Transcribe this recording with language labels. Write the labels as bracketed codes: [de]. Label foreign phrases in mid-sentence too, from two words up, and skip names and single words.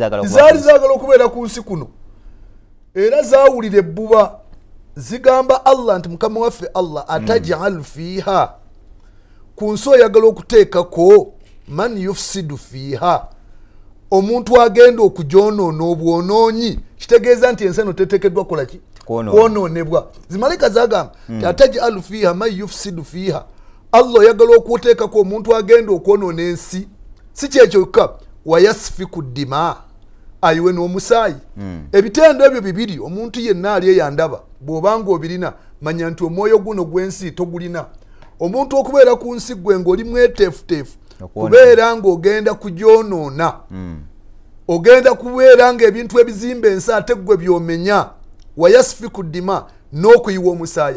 [lg] zaagala okubeera ku nsi kuno era zaawulira ebbuba zigamba Allah nti Mukama waffe Allah [ar] أتجعل فيها, [lg] ku nsi oyagala okuteekako [ar] من يفسد فيها, [lg] omuntu agenda okugyonoona obwonoonyi. Kitegeeza nti ensi eno teteekeddwa kukola ki? Kwonoonebwa. Zimalayika zagamba [ar] أتجعل فيها من يفسد فيها, [lg] Allah yagala okuteekako omuntu agenda okwonoona ensi. Si kyekyoka [ar] ويسفك الدماء, [lg] ayiwe n'omusaayi. Ebitendo ebyo bibiri omuntu yenna ali eyandaba bw'obanga obirina manya nti omwoyo guno gw'ensi togulina. Omuntu okubeera ku nsi gwe ng'oli mweteefuteefu kubeera ng'ogenda kugyonoona, ogenda kubeera ng'ebintu ebizimba ensi ate gwe byomenya [ar] ويسفك الدماء [lg] n'okuyiwa omusaayi.